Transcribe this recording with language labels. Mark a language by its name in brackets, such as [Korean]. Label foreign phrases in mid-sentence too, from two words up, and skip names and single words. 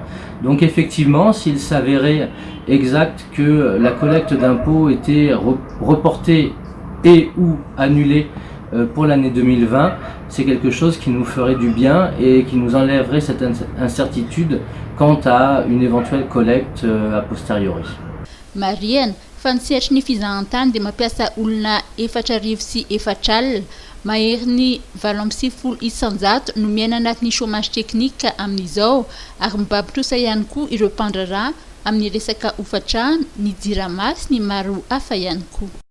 [French] Donc effectivement, s'il s'avérait exact que la collecte d'impôts était reportée et ou annulée pour l'année 2020, c'est quelque chose qui nous ferait du bien et qui nous enlèverait cette incertitude quant à une éventuelle collecte a posteriori. Marianne, [Malagasy] fanisehatra ny fizahantany dia mampiasa olona 4,4 sy 4 alina, mahery ny 7 isanjato no miaina anatin'ny chômage teknika amin'izao ary mibabitrosa ihany koa ireo mpandrarà amin'ny resaka hofatrano, ny jirama sy ny maro hafa ihany koa.